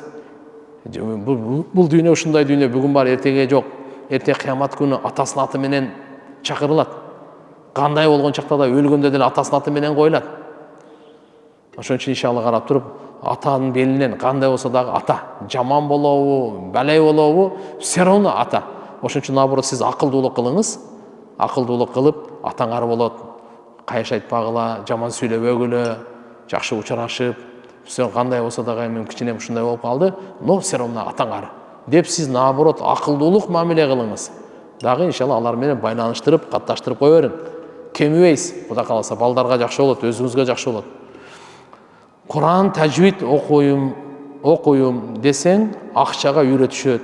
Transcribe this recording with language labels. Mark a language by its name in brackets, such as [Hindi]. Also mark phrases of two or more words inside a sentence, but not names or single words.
[Kyrgyz] Бул дүйнө ушундай дүйнө, бүгүн бар, эртеге жок. Эрте кыямат күнү атасынын аты менен чакырылат. Кандай болгон чакта да өлгөндө деле атасынын аты менен коюлат. Ошон үчүн иншалла карап туруп, атанын белинен кандай болсо дагы ата, жаман болобу, балай болобу, [Russian] все равно ата. [Kyrgyz] Ошон үчүн наоборот сиз акылдуулук кылыңыз. Акылдуулук кылып, атаңар болот. Кайш айтпагыла, жаман сүйлөбөгүлө, жакшы учурашып, все кандай болсо дагы мен кичине ушундай болуп калды, [Russian] но все равно [Kyrgyz] атаңар деп сиз наоборот акылдуулук мамиле кылыңыз. Дагы иншалла алар менен байланыштырып, катташтырып кое бериң. Кемибейсиз, Кудай кааласа балдарга жакшы болот, өзүңүзгө жакшы болот. Куран тажвид окуйм десең, акчага үйрөтүшөт.